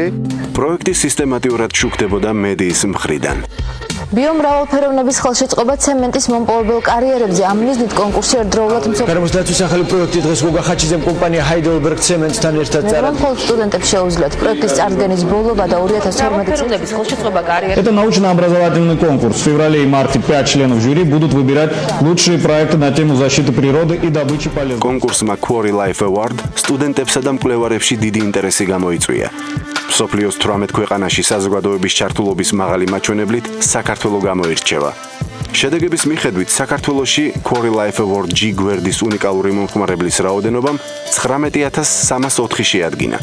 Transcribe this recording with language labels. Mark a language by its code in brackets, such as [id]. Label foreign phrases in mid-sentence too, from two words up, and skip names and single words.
[ka] პროექტი სისტემატიურად შუქდებოდა მედიის მხრიდან. ბიომრავალფეროვნების ხელშეწყობა ცემენტის მომპოვებელ კარიერებზე ამ მიზნით კონკურსი ერთდროულად გარემოს დაცვის ახალი პროექტი დღეს გოგა ხაჩიძემ კომპანია Heidelberg Cement-თან ერთად წარადგა. მხოლოდ სტუდენტებს შეუძლიათ პროექტის წარდგენის ბოლობა და 2012 წლების ხელშეწყობა კარიერებზე. [ru] Это научно-образовательный конкурс. В феврале и марте 5 членов жюри будут выбирать лучшие проекты на тему защиты природы и добычи полезных. [ka] Конкурсმა Quarry Life Award სტუდენტებსა და მკვლევარებში დიდი ინტერესი გამოიწვია. მსოფლიოს 18 ქვეყანაში საზოგადოების ჩართულობის მაღალი მაჩვენებლით საქართველო გამოირჩევა. შედეგების მიხედვით საქართველოში Quarry Life Award G გვერდის უნიკალური მომხმარებლის რაოდენობამ 19304 შეადგინა.